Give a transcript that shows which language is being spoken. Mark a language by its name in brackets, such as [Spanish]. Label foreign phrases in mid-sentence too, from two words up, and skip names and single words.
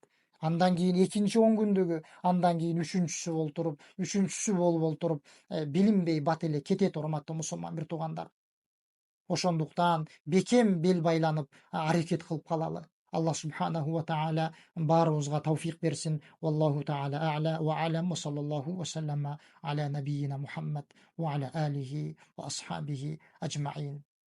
[Kyrgyz] Андан кийин экинчи 10 күндүгү, андан кийин үчүнчүсү болуп олтуруп, билинбей бат эле кетет, урматтуу мусулман бир туугандар. Ошондуктан бекем бел байланып аракет кылып калалы. [Arabic] الله سبحانه وتعالى [Kyrgyz] баарыбызга тавфик берсин. [Arabic] والله تعالى أعلى وأعلم. وصلى الله وسلم على نبينا محمد وعلى آله وأصحابه أجمعين.